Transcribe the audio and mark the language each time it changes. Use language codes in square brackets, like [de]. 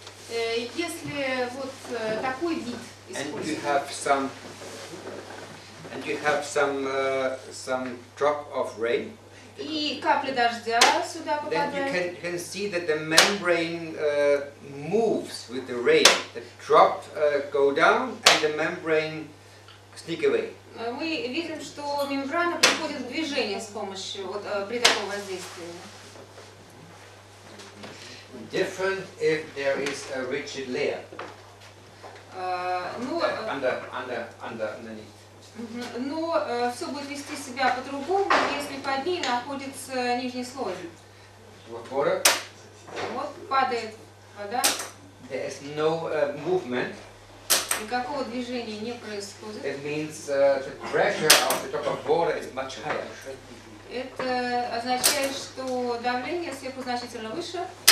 [ru] если вот такой вид используется, [en] and you have some drop of rain, [ru] и капли дождя сюда [en] then [ru] попадают, [en] you can see that the membrane moves with the rain. The drop go down and the membrane sneak away. [ru] мы видим, что мембрана приходит в движение с помощью, вот, при таком воздействии. [en] different if there is a rigid layer [ru] Ну, [en] underneath. [ru] но все будет вести себя по-другому, если под ней находится нижний слой. [en] Water. [ru] Вот падает вода, [en] There is no movement. [ru] никакого движения не происходит. [en] It means the pressure of the top of water is much higher. [ru] Это означает, что давление сверху значительно выше.